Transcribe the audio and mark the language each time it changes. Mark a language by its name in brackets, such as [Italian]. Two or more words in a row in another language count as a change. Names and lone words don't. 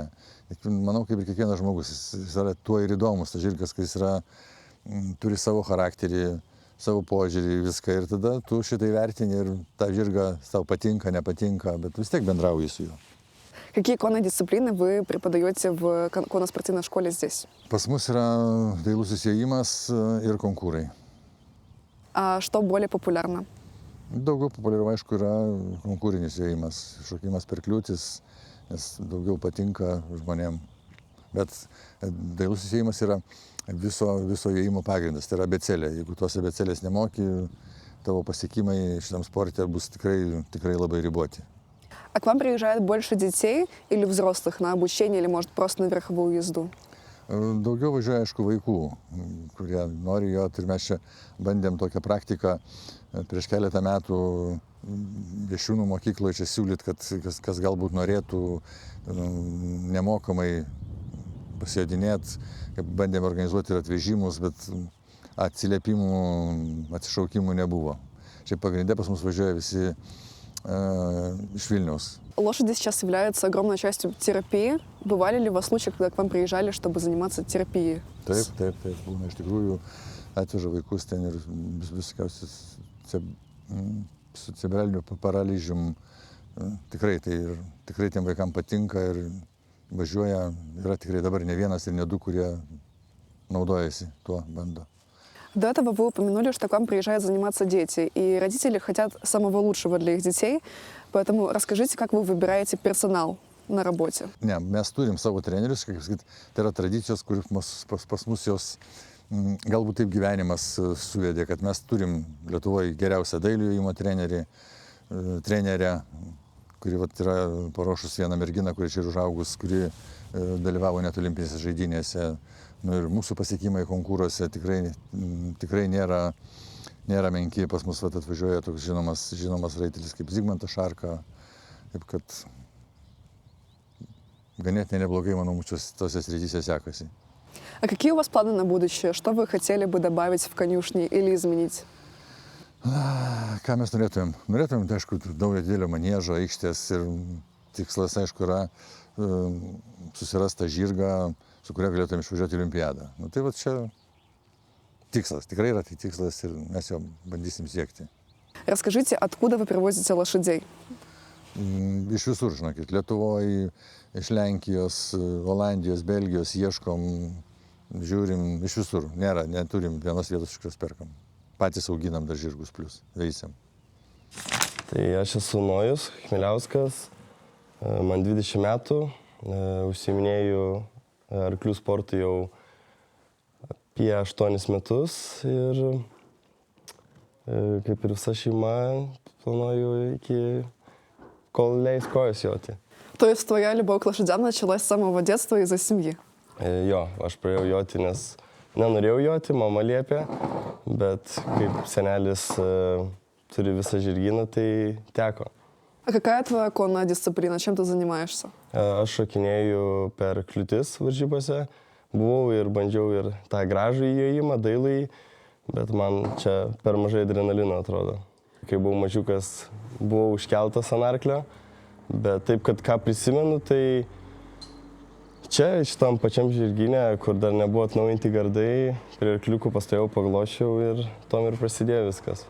[Lithuanian] Manau, kaip ir kiekvienas žmogus, jis yra tuo ir įdomus, tas žirgas, kad jis turi savo charakterį, savo požiūrį viską ir tada tu šitai vertini ir tą žirgą tau patinka, nepatinka, bet vis tiek bendrauji su juo. [Russian] Какие конные дисциплины вы преподаете в конно-спортивной школе здесь? [Lithuanian] Pas mus yra dailusis ėjimas ir konkūrai. [Russian] А что более популярно? [Lithuanian] Daugiau populiaru, aišku, yra konkūrinis ėjimas, šokimas per kliūtis, nes daugiau patinka žmonėm. Bet dailusis ėjimas yra viso ėjimo pagrindas, tai yra abėcėlė. Jeigu tos abėcėlės nemoki, tavo pasiekimai šitam sporte bus tikrai labai riboti. [Russian] А к вам приезжает больше детей или взрослых на обучение, или, может, просто на верховую езду? [Lithuanian] Daugiau važiuoja, aišku, vaikų, kurie nori jo, ir mes čia bandėm tokią praktiką prieš keletą metų Viešūnų mokykloje čia siūlyt, kad kas galbūt norėtų nemokamai pasėdinėti, bandėm organizuoti ir atvežimus, bet atsiliepimų, atsišaukimų nebuvo. Čia pagrindė pas mus važiuoja visi iš Vilniaus. [Russian] Лошади сейчас являются огромной частью терапии. Бывали ли у вас случаи, когда к вам приезжали, чтобы заниматься терапией? [Lithuanian] Taip. Būna iš tikrųjų atveža vaikus ten ir viskiausias su cerebraliniu paralyžium. Tikrai tiem vaikam patinka ir važiuoja. Yra tikrai dabar ne vienas ir ne du, kurie naudojasi tuo, bando. [Russian] До этого вы упомянули, что к вам приезжают заниматься дети, и родители хотят самого лучшего для их детей. Поэтому расскажите, как вы выбираете персонал на работе? [Lithuanian] Ne, mes turim savo trenerius, kaip sakyti, tai yra tradicijos, kur pas mus jos galbūt taip gyvenimas suvedė, kad mes turim Lietuvoje geriausią dailių ėjimo trenerę, kuri yra paruošus vieną merginą, kuri čia ir užaugus, kuri dalyvavo net olimpinėse žaidynėse. Ir mūsų pasiekimai konkuruose tikrai nėra menki. Pas mus atvažiuoja toks žinomas raitelis kaip Zigmantas Šarka. Taip kad ganėtinai neblogai, manau, tose srityse sekasi. [Russian] А какие у вас планы на будущее? Что вы хотели бы добавить в конюшни или изменить? [Lithuanian] Ką mes norėtumėm? Norėtumėm, aišku, daug didelio maniežo, aikštės ir tikslas, aišku, yra susirasti žirgą, su kuria galėtume išvažiuoti į olimpiadą. Tai va čia tikslas, tikrai yra tai tikslas ir mes jo bandysim siekti. [Russian] Расскажите, откуда вы привозите лошадей? [Lithuanian] Iš visur, žinokit, Lietuvoje, iš Lenkijos, Olandijos, Belgijos ieškom, žiūrim, iš visur. Neturim vienos vietos, iš kurios perkam. Patys auginam dar žirgus plus, veisiam. Tai aš esu Nojus Chmieliauskas, man 20 metų, užsiiminėju arklių sportu jau apie 8 metus ir kaip ir visa šeima planuoju iki kol leis kojas joti. [Russian] То есть твоя любовь к лошадям началась с самого детства из-за семьи? [Lithuanian] Jo, aš pradėjau joti, nes nenorėjau joti, mama liepė, bet kaip senelis turi visą žirgyną, tai teko. [Russian] А какая твоя конная дисциплина? Чем ты занимаешься? [Lithuanian] Aš šokinėju per kliūtis varžybose, buvau ir bandžiau ir tą gražų įėjimą, dailai, bet man čia per mažai adrenalino atrodo. Kai buvau mažiukas, buvau užkeltas ant arklio, bet taip, kad ką prisimenu, tai čia šitam pačiam žirgyne, kur dar nebuvo atnaujinti gardai, prie arkliukų pastojau, paglošiau ir tom ir prasidėjo viskas.